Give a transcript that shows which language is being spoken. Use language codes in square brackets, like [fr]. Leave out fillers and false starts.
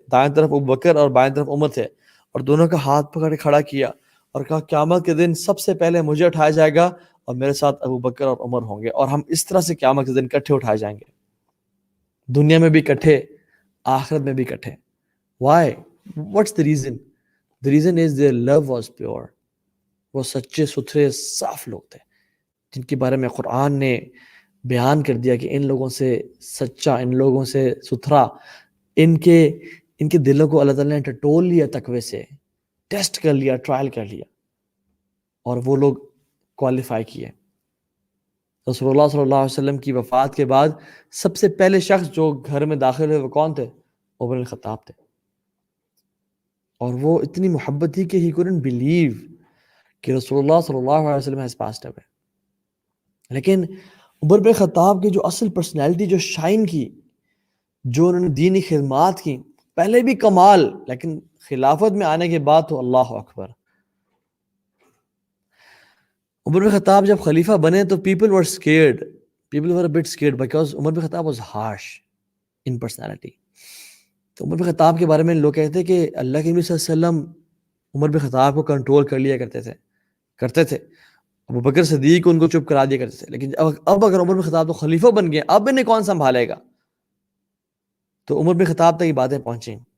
[ur] دائیں طرف ابو بکر اور بائیں طرف عمر تھے اور دونوں کا ہاتھ پکڑ کے کھڑا کیا اور کہا قیامت کے دن سب سے پہلے مجھے اٹھایا جائے گا اور میرے ساتھ ابو بکر اور عمر ہوں گے، اور ہم اس طرح سے قیامت کے دن کٹھے اٹھائے جائیں گے، دنیا میں بھی کٹھے، آخرت میں بھی کٹھے. [en] Why? What's the reason? The reason is their love was pure. [ur] وہ سچے ستھرے صاف لوگ تھے جن کے بارے میں قرآن نے بیان کر دیا کہ ان لوگوں سے سچا، ان لوگوں سے ستھرا، ان کے دلوں کو اللہ تعالیٰ نے ٹٹول لیا، تقوی سے ٹیسٹ کر لیا، ٹرائل کر لیا، اور وہ لوگ کوالیفائی کیے. رسول اللہ صلی اللہ علیہ وسلم کی وفات کے بعد سب سے پہلے شخص جو گھر میں داخل ہوئے وہ کون تھے؟ عمر بن الخطاب تھے. اور وہ اتنی محبت تھی کہ [en] he couldn't believe [ur] کہ رسول اللہ صلی اللہ علیہ وسلم [en] has passed away. [ur] لیکن عمر بن خطاب کی جو اصل پرسنالٹی جو شائن کی، جو انہوں نے دینی خدمات کی، پہلے بھی کمال، لیکن خلافت میں آنے کے بعد تو اللہ اکبر. [en] Umar bin Khattab جب خلیفہ بنے تو people were scared a bit scared because Umar bin Khattab was harsh in personality. [ur] تو عمر بن خطاب کے بارے میں لوگ کہتے ہیں کہ اللہ کے نبی صلی اللہ علیہ وسلم عمر بن خطاب کو کنٹرول کر لیا کرتے تھے. ابو بکر صدیق ان کو چپ کرا دیا کرتے تھے. لیکن اب اگر عمر بن خطاب تو خلیفہ بن گئے، اب انہیں کون سنبھالے گا؟ تو عمر بن خطاب تک یہ باتیں پہنچیں.